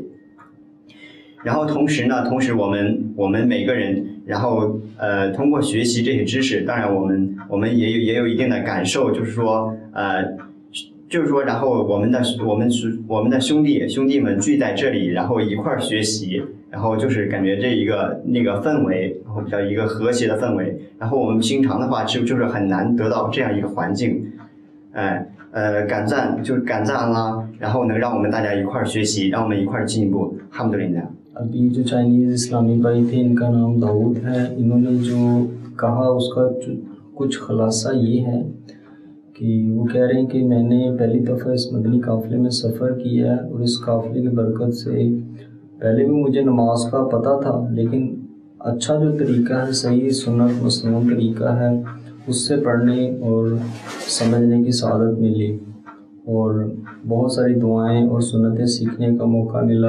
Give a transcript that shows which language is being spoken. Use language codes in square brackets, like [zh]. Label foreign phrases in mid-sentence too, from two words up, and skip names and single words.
[zh] 然后同时我们每个人，然后通过学习这些知识，当然我们也有一定的感受，就是说然后我们的兄弟们聚在这里，然后一块儿学习，然后就是感觉这一个那个氛围，然后比较一个和谐的氛围。然后我们平常的话就是很难得到这样一个环境，感赞啦，然后能让我们大家一块儿学习，让我们一块儿进步。الحمدللہ. [ur] ابھی جو چائنیز اسلامی بھائی تھے، ان کا نام داؤد ہے. انہوں نے جو کہا اس کا کچھ خلاصہ یہ ہے کہ وہ کہہ رہے ہیں کہ میں نے پہلی دفعہ اس مدنی قافلے میں سفر کیا ہے، اور اس قافلے کی برکت سے پہلے بھی مجھے نماز کا پتہ تھا، لیکن اچھا جو طریقہ ہے، صحیح سنت مسنون طریقہ ہے، اس سے پڑھنے اور سمجھنے کی سعادت ملی، اور بہت ساری دعائیں اور سنتیں سیکھنے کا موقع ملا.